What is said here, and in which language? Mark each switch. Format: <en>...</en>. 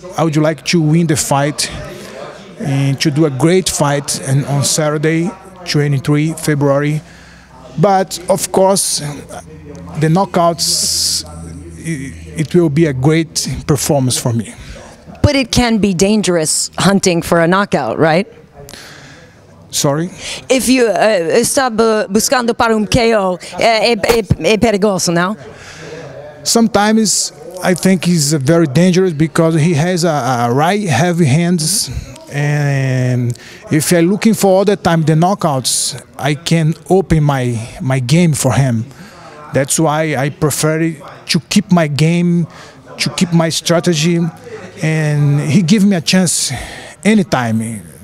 <en>I would like to win the fight and to do a great fight on Saturday, 23 February. But of course, the knockouts, it will be a great performance for me. But it can be dangerous hunting for a knockout, right? Sorry? If you</en> <pt>está buscando para KO, é perigoso, não?</pt> <en>Sometimes I think he's very dangerous because he has a right heavy hands. And if you're looking for all the time the knockouts, I can open my game for him. That's why I prefer to keep my game, to keep my strategy, and he give me a chance anytime.</en>